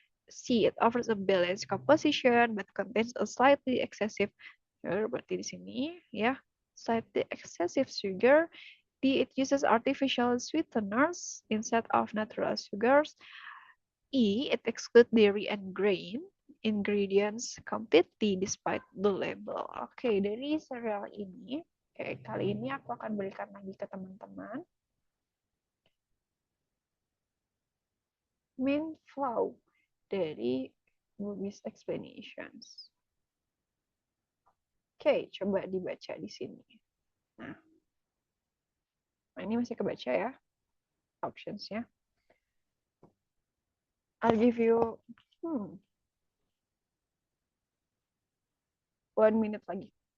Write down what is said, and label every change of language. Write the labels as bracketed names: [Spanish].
[English] C, it offers a balanced composition but contains a slightly excessive sugar. [Indonesian] Berarti di sini ya, [English] slightly excessive sugar. D, it uses artificial sweeteners instead of natural sugars. E, it excludes dairy and grain ingredients completely despite the label. [Indonesian] Oke, dari serial ini, kali ini aku akan berikan lagi ke teman-teman. [English] main flow [Indonesian] dari [English] Bobby's explanations. [Indonesian] Oke, coba dibaca di sini. Nah, ini masih kebaca ya, optionsnya. [English] I'll give you 1 minute [Indonesian] lagi.